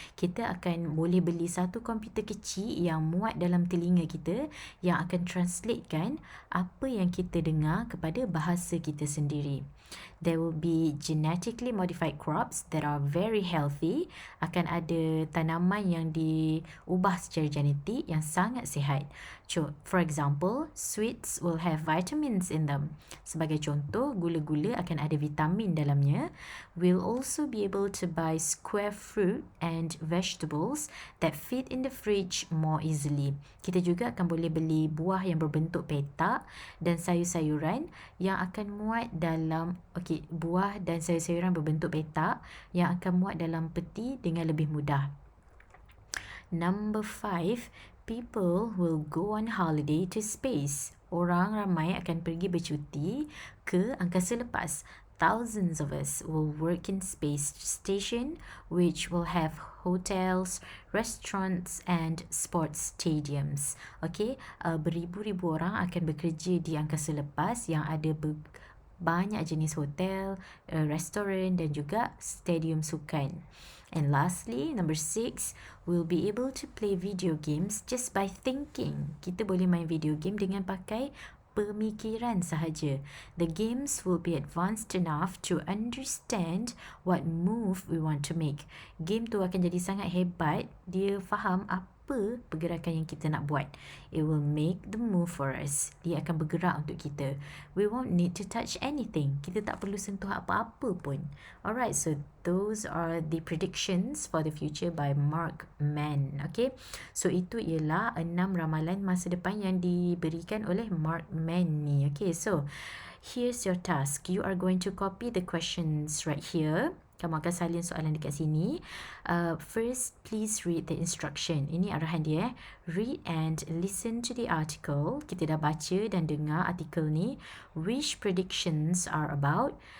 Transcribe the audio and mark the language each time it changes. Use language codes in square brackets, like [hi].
[ms] Kita akan boleh beli satu komputer kecil yang muat dalam telinga kita, yang akan translatekan apa yang kita dengar kepada bahasa kita sendiri. [en] There will be genetically modified crops that are very healthy. [ms] Akan ada tanaman yang diubah secara genetik yang sangat sangat sihat. [en] For example, sweets will have vitamins in them. [ms] Sebagai contoh, gula-gula akan ada vitamin dalamnya. [en] We'll also be able to buy square fruit and vegetables that fit in the fridge more easily. [ms] Kita juga akan boleh beli buah yang berbentuk petak dan sayur-sayuran yang akan muat dalam buah dan sayur-sayuran berbentuk petak yang akan muat dalam peti dengan lebih mudah. [en] Number 5, people will go on holiday to space. [ms] Orang ramai akan pergi bercuti ke angkasa lepas. [en] Thousands of us will work in space station, which will have hotels, restaurants and sports stadiums. [ms] Beribu-ribu orang akan bekerja di angkasa lepas yang ada banyak jenis hotel, restoran dan juga stadium sukan. [en] And lastly, number 6, we'll be able to play video games just by thinking. [ms] Kita boleh main video game dengan pakai pemikiran sahaja. [en] The games will be advanced enough to understand what move we want to make. [ms] Game tu akan jadi sangat hebat, dia faham apa pergerakan yang kita nak buat. [en] It will make the move for us. [ms] Dia akan bergerak untuk kita. [en] We won't need to touch anything. [ms] Kita tak perlu sentuh apa-apa pun. [en] Alright, so those are the predictions for the future by Mark Mann. [ms] Okay, so itu ialah 6 ramalan masa depan yang diberikan oleh Mark Mann ni. [en] Okay, so here's your task. You are going to copy the questions right here. [ms] Kamu akan salin soalan dekat sini. [en] First, please read the instruction. [ms] Ini arahan dia. [en] Read and listen to the article. [ms] Kita dah baca dan dengar artikel ni. [en] Which predictions are about?